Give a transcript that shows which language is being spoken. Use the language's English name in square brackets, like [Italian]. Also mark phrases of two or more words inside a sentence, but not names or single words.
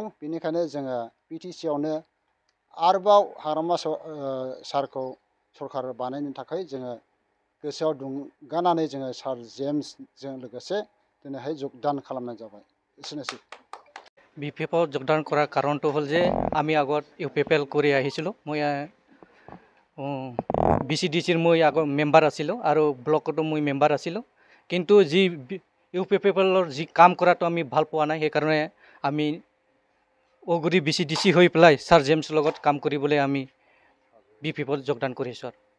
[Bodo] बेनिखायनो जोङो BTCआवनो आरोबाव हाग्रामा सारखौ सरकार बानायनो थाखाय जोङो गोसोआव दुंगानानै जोङो सार जेम्सजों लोगोसे दिनैहाय जगदान खालामनाय जाबाय। एसेनोसै। BPFआव जगदान [Assamese] কৰাৰ কাৰণটো হ'ল যে আমি আগত ইউপিপিএল কৰি আহিছিলোঁ। মই BCDCৰ মই আগত মেম্বাৰ আছিলোঁ আৰু ব্লকতো মই মেম্বাৰ আছিলোঁ। কিন্তু যি ইউপিপিএলৰ যি কাম কৰাটো আমি ভাল পোৱা নাই, সেইকাৰণে আমি উগুৰি BCDC হৈ পেলাই ছাৰ জেমছৰ লগত কাম কৰিবলৈ আমি BPFত যোগদান কৰিছোঁ।